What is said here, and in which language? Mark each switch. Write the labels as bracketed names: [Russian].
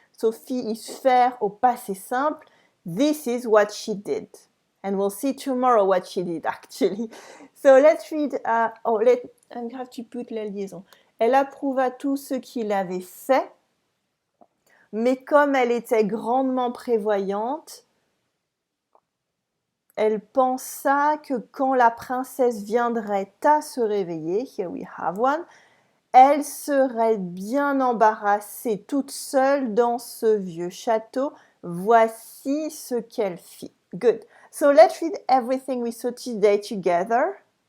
[English] So fit is [French] faire au passé simple. [English] This is what she did. And we'll see tomorrow what she did actually. So let's read, I have to put la liaison. [French] Elle approuva tout ce qu'il avait fait, mais comme elle était grandement prévoyante, elle pensa que quand la princesse viendrait à se réveiller, [English] here we have one, [French] elle serait bien embarrassée toute seule dans ce vieux château. Voici ce qu'elle fit. Good. [English] So let's read everything we saw today together.